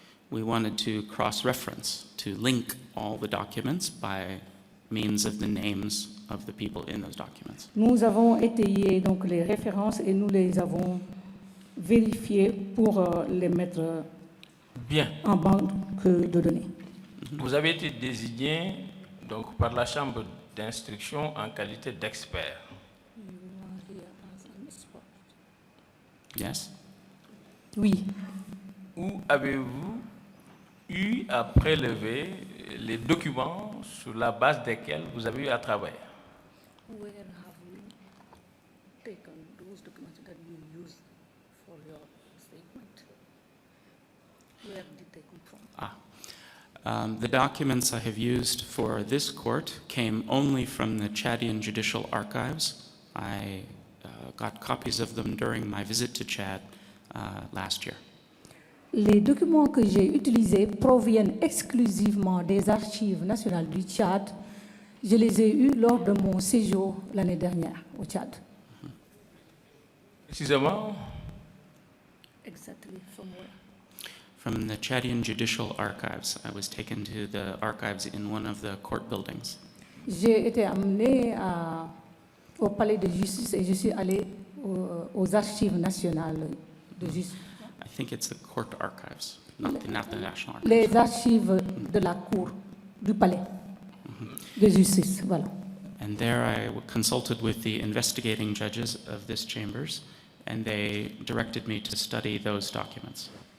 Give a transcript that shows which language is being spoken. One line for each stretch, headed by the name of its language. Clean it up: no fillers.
English: We wanted to cross-reference, to link all the documents by means of the names of the people in those documents.
French: Nous avons étayé donc les références et nous les avons vérifiées pour les mettre Bien. en banque de données. Vous avez été désigné donc, par la Chambre d'instruction en qualité d'expert.
English: Yes?
French: Oui. Où avez-vous eu à prélever les documents sur la base desquels vous avez eu à travailler?
English: Where have you taken those documents that you use for your statement? Where did they come from? The documents I have used for this court came only from the Chadian Judicial Archives. I got copies of them during my visit to Chad last year.
French: Les documents que j'ai utilisés proviennent exclusivement des archives nationales du Tchad. Je les ai eus lors de mon séjour l'année dernière au Tchad. Précisément,
English: Exactly from where? From the Chadian Judicial Archives, I was taken to the archives in one of the court buildings.
French: J'ai été amenée au palais de justice et je suis allée aux archives nationales de justice.
English: I think it's the court archives, not the National Archives.
French: Les archives de la cour, du palais de justice, voilà.
English: And there I consulted with the investigating judges of this chambers, and they directed me to study those documents.